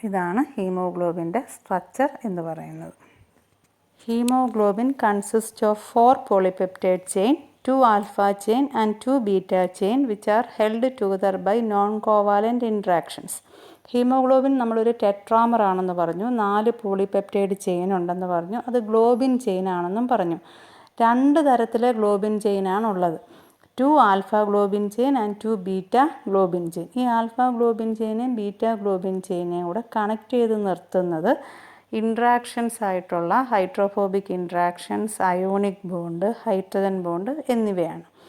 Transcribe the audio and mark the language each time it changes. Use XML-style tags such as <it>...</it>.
<ml>ഇതാണ് ഹീമോഗ്ലോബിൻ്റെ സ്ട്രക്ചർ എന്ന് പറയുന്നത്.</ml> <en>Haemoglobin consist of 4 polypeptide chain, 2 alpha chain and 2 beta chain which are held together by non-covalent interactions.</en> <ml>Haemoglobin നമ്മളൊരു tetramer ആണെന്ന് പറഞ്ഞു, 4 polypeptide chain ഉണ്ടെന്ന് പറഞ്ഞു, അത് ഗ്ലോബിൻ ചെയിൻ ആണെന്നും പറഞ്ഞു. 2 തരത്തിലെ globin ചെയിനാണുള്ളത്. 2 alpha globin chain and 2 beta globin chain. ഈ alpha globin ചെയിനെയും beta globin ചെയിനെയും കൂടെ കണക്ട് ചെയ്ത് നിർത്തുന്നത് ഇൻട്രാക്ഷൻസ് ആയിട്ടുള്ള hydrophobic interactions, ionic bond, hydrogen bond എന്നിവയാണ്.</ml>